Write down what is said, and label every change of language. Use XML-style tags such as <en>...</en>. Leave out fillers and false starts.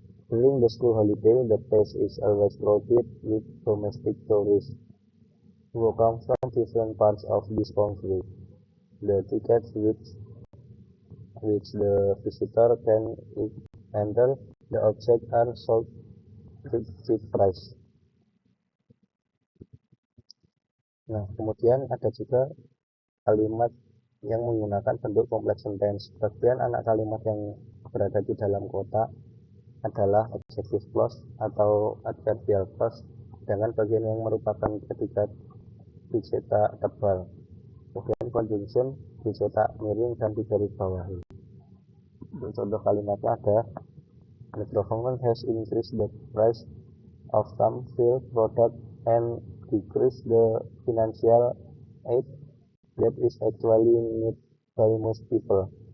<en>During the school holiday, the place is always crowded with domestic tourists who come from different parts of this country. The tickets which the visitor can enter the object are sold at cheap price.</en> <id>Nah, kemudian ada juga kalimat yang menggunakan bentuk complex sentence. Bagian anak kalimat yang berada di dalam kota adalah adjective clause atau adverbial clause dengan bagian yang merupakan predikat dicetak tebal. Kemudian conjunction dicetak miring dan digarisbawahi. Contoh kalimatnya ada:</id> <en>the government has increased the price of some fuel product and decreased the financial aid that is actually needed by most people.</en>